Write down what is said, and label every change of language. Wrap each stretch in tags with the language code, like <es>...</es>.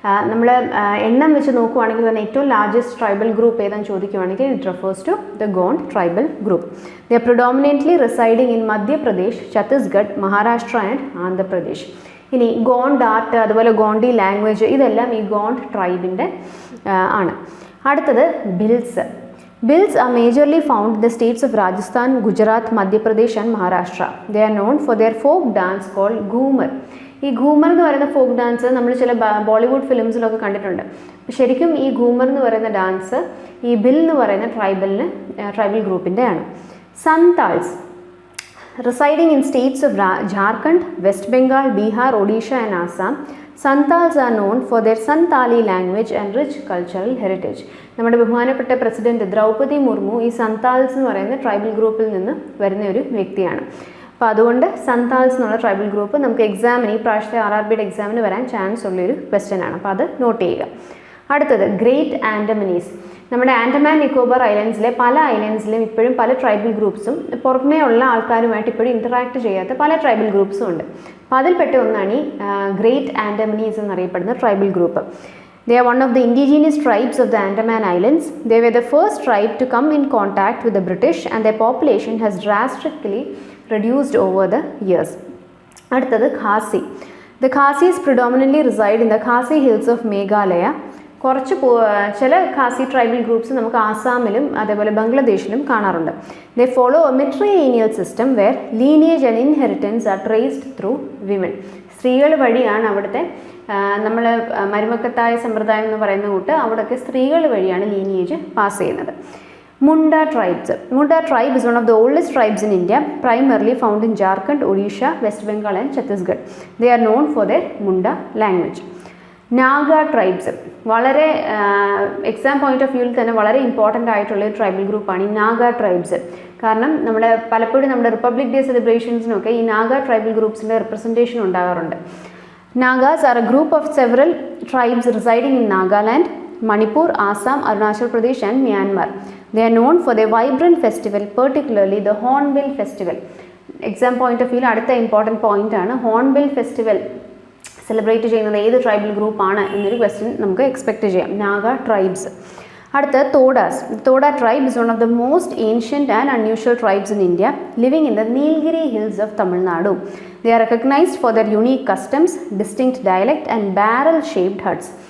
<ml>നമ്മൾ എണ്ണം വെച്ച് നോക്കുവാണെങ്കിൽ തന്നെ ഏറ്റവും ലാർജസ്റ്റ് ട്രൈബൽ ഗ്രൂപ്പ് ഏതാണെന്ന് ചോദിക്കുവാണെങ്കിൽ</ml> <en>It refers to the Gond tribal group. They are predominantly residing in Madhya Pradesh, Chhattisgarh, Maharashtra and Andhra Pradesh.</en> <ml>ഇനി ഗോണ്ട് ആർട്ട്, അതുപോലെ ഗോണ്ടി ലാംഗ്വേജ്, ഇതെല്ലാം ഈ ഗോണ്ട് ട്രൈബിൻ്റെ ആണ്. അടുത്തത് bills.</ml> <en>Bills are majorly found in the states of Rajasthan, Gujarat, Madhya Pradesh and Maharashtra. They are known for their folk dance called Ghumar.</en> <ml>ഈ ഘൂമർ എന്ന് പറയുന്ന folk dance നമ്മൾ ചില ബോളിവുഡ് ഫിലിംസിലൊക്കെ കണ്ടിട്ടുണ്ട്. ശരിക്കും ഈ ഘൂമർ എന്ന് പറയുന്ന ഡാൻസ് ഈ ബിൽ എന്ന് പറയുന്ന ട്രൈബൽ ഗ്രൂപ്പിൻ്റെ ആണ്.</ml> <en>Santals residing in states of Jharkhand, West Bengal, Bihar, Odisha and Assam. Santals are known for their Santali language and rich cultural heritage.</en> <ml>നമ്മുടെ ബഹുമാനപ്പെട്ട പ്രസിഡന്റ് ദ്രൗപദി മുർമു ഈ സന്താൽസ് എന്ന് പറയുന്ന ട്രൈബൽ ഗ്രൂപ്പിൽ നിന്ന് വരുന്ന ഒരു വ്യക്തിയാണ്. അപ്പോൾ അതുകൊണ്ട് സന്താൽസ് എന്നുള്ള ട്രൈബൽ ഗ്രൂപ്പ് നമുക്ക് എക്സാമിന്, ഈ പ്രാവശ്യത്തെ RRBയുടെ എക്സാമിന് വരാൻ ചാൻസ് ഉള്ളൊരു ക്വസ്റ്റ്യൻ ആണ്. അപ്പോൾ അത് നോട്ട് ചെയ്യുക. അടുത്തത് ഗ്രേറ്റ് ആൻഡമനീസ്. നമ്മുടെ ആൻഡമാൻ നിക്കോബാർ ഐലൻഡ്സിലെ പല ഐലൻഡ്സിലും ഇപ്പോഴും പല ട്രൈബൽ ഗ്രൂപ്പ്സും പുറമേ ഉള്ള ആൾക്കാരുമായിട്ട് ഇപ്പോഴും ഇൻറ്ററാക്ട് ചെയ്യാത്ത പല ട്രൈബൽ ഗ്രൂപ്പ്സും ഉണ്ട്. അപ്പോൾ അതിൽപ്പെട്ട ഒന്നാണ് ഈ ഗ്രേറ്റ് ആൻഡമനീസ് എന്നറിയപ്പെടുന്ന tribal group.</ml> <en>They are one of the indigenous tribes of the Andaman Islands. They were the first tribe to come in contact with the British and their population has drastically reduced over the years.</en> <ml>അടുത്തത്</ml> <en>Khasi. The Khasis predominantly reside in the Khasi hills of Meghalaya.</en> <ml>കുറച്ച് ചില Khasi tribal groups നമുക്ക് ആസാമിലും അതേപോലെ ബംഗ്ലാദേശിലും കാണാറുണ്ട്.</ml> <en>They follow a matrilineal system where lineage and inheritance are traced through women.</en> <ml>സ്ത്രീകൾ വഴിയാണ് അവിടുത്തെ നമ്മൾ മരുമക്കത്തായ സമ്പ്രദായം എന്ന് പറയുന്ന കൂട്ട് അവിടെയൊക്കെ സ്ത്രീകൾ വഴിയാണ് ലീനിയേജ് പാസ് ചെയ്യുന്നത്.</ml> <en>Munda tribes. Munda tribe is one of the oldest tribes in India, primarily found in Jharkhand, Odisha, West Bengal and Chhattisgarh. They are known for their Munda language.</en> <ml>Naga tribes വളരെ exam point of വ്യൂവിൽ തന്നെ വളരെ important ആയിട്ടുള്ള ഒരു tribal ഗ്രൂപ്പാണ് ഈ നാഗ tribes. കാരണം നമ്മുടെ പലപ്പോഴും നമ്മുടെ റിപ്പബ്ലിക് ഡേ സെലിബ്രേഷൻസിനൊക്കെ ഈ നാഗ ട്രൈബൽ ഗ്രൂപ്പ്സിൻ്റെ റെപ്രസെൻറ്റേഷൻ ഉണ്ടാകാറുണ്ട്.</ml> <en>Nagas are a group of several tribes residing in Nagaland, Manipur, Assam, Arunachal Pradesh and Myanmar. They are known for their vibrant festival, particularly the Hornbill Festival. Exam point of view</en> <ml>അടുത്ത important point ആണ് hornbill festival celebrate ചെയ്യുന്നത് ഏത് tribal ഗ്രൂപ്പാണ് എന്നൊരു question നമുക്ക് expect ചെയ്യാം. നാഗ tribes. അടുത്ത തോഡാസ്.</ml> <en>Toda tribe is one of the most ancient and unusual tribes in India, living in the Nilgiri hills of Tamil Nadu. They are recognized for their unique customs, distinct dialect and barrel-shaped huts.</en>